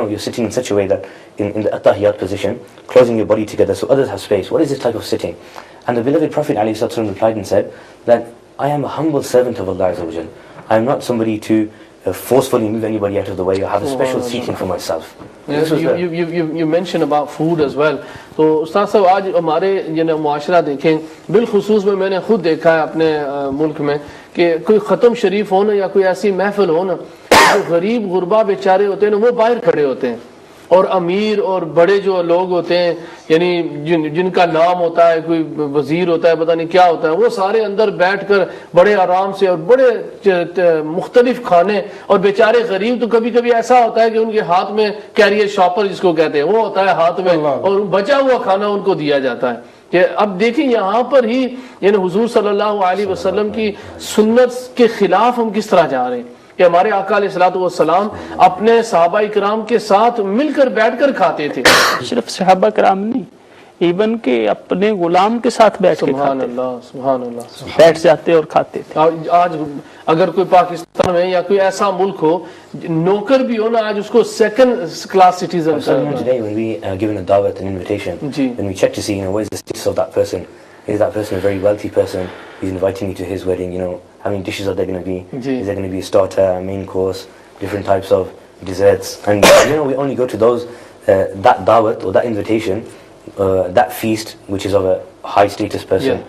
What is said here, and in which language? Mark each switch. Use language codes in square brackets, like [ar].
[en] You're sitting in such a way that in the At-Tahiyat position, closing your body together so others have space. What is this type of sitting? And the beloved Prophet ﷺ replied and said that I am a humble servant of Allah Azza wa Jal. I am not somebody to forcefully move anybody out of the way or have a special seating for myself. You mentioned about food as well. [hi] So Ustaz sahab, आज हमारे मुआशरा देखें, बिलखुसूस में मैंने खुद देखा है अपने मुल्क में कि कोई ख़त्म शरीफ हो ना या कोई ऐसी महफिल हो ना, जो गरीब गुरबा बेचारे होते हैं ना, वो बाहर खड़े होते हैं, और अमीर और बड़े जो लोग होते हैं, यानी जिनका नाम होता है, कोई वजीर होता है, पता नहीं क्या होता है, वो सारे अंदर बैठकर बड़े आराम से और बड़े मुख्तलिफ खाने, और बेचारे गरीब तो कभी कभी ऐसा होता है कि उनके हाथ में कैरियर शॉपर जिसको कहते हैं वो होता है हाथ में, और बचा हुआ खाना उनको दिया जाता है. कि अब देखिए यहाँ पर ही हुजूर सल्लल्लाहु अलैहि वसल्लम की सुन्नत के खिलाफ हम किस तरह जा रहे हैं कि हमारे आका अलैहिस्सलातु वस्सलाम अपने सहाबा इकराम के साथ मिलकर बैठकर खाते थे. सिर्फ सहाबा इकराम नहीं, इवन के अपने गुलाम के साथ बैठ के सुभान अल्लाह, सुभान अल्लाह, बैठ जाते और खाते थे. आज अगर कोई पाकिस्तान में या कोई ऐसा मुल्क हो नौकर भी हो ना, आज उसको second class citizen. [en] Today when we are given a dawat, an invitation, then we check to see what is the status of that person. Is that person a very wealthy person? He's inviting you to his wedding, how many dishes are there going to be? Is there going to be a starter, a main course, different types of desserts? And we only go to those, that dawat or that invitation, that feast, which is of a high status person.